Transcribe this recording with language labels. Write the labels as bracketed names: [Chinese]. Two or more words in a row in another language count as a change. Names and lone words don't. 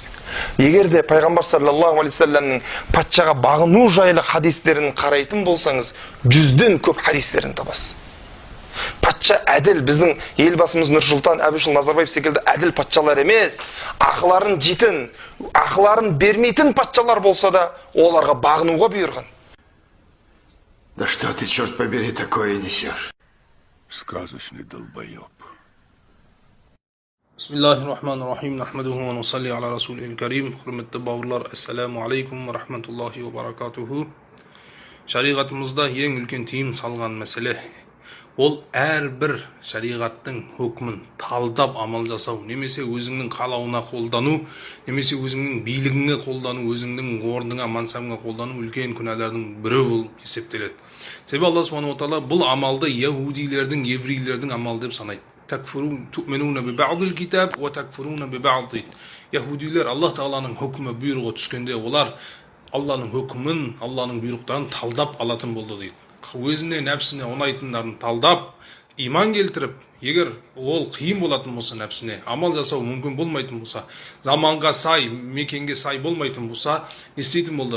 [Kazakh] Егер де пайғамбар [Arabic] صلى الله عليه وسلم [Kazakh] патшаға бағыну жайлы хадистерін қарайтын болсаңыз, 100-ден көп хадистерін табасыз. Патша әділ, біздің елбасымыз Нұрсұлтан Әбішұлы Назарбаев секілді әділ патшалар емес, ақыларын жейтін, ақыларын бермейтін патшалар болса да, оларға бағынуға бұйырған. [Russian] Да что ты, черт побери, такое несешь? Сказочный долбоеб. [Arabic] بسم الله الرحمن الرحيم. نحمده ونصلي على رسوله الكريم. [Kazakh] Құрметті бауырлар, [Arabic] السلام عليكم ورحمة الله وبركاته. [Kazakh] Шариғатымызда ең үлкен тыйым салған мәселе ол әрбір шариғаттың хөкімін талдап амал жасау, немесе өзіңнің қалауына қолдану, немесе өзіңнің билігіңе қолдану, өзіңнің орныңа, мансабыңа қолдану үлкен күнәлардың бірі болып есептеледі. Себебі Алла [Arabic] سبحانه وتعالى [Kazakh] бұл амалды яһудилердің, еврейлердің амалы деп санайды. [Arabic] تؤمنون ببعض الكتاب وتكفرون ببعض. [Kazakh] Яһудилер Аллах тағаланың хөкімі бұйрығы түскенде олар Алланың хөкімін, Алланың бұйрықтарын талдап алатын болды дейді. Өзіне, нәпсіне ұнайтындарын талдап, иман келтіріп, егер ол қиын болатын болса нәпсіне, амал жасау мүмкін болмайтын болса, заманға сай, мекенге сай болмайтын болса, не істейтін болды?